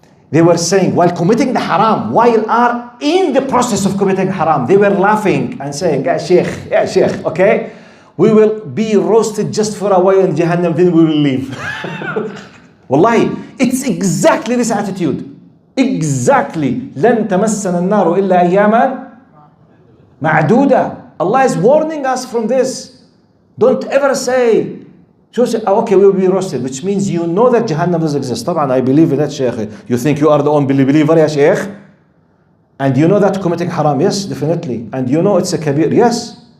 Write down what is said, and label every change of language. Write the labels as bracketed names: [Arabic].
[English] They were saying, while committing the haram, while are in the process of committing haram, they were laughing and saying, ya sheikh, okay? We will be roasted just for a while in Jahannam, then we will leave. Wallahi, it's exactly this attitude. Exactly. [Arabic] لن تمسنا النار إلا أياما معدودة. [English] Allah is warning us from this. Don't ever say, okay, we will be roasted, which means you know that Jahannam does exist. [Arabic] طبعا, [English] I believe in that, Shaykh. You think you are the only believer, ya Shaykh? And you know that committing haram, yes, definitely. And you know it's a kabir, yes.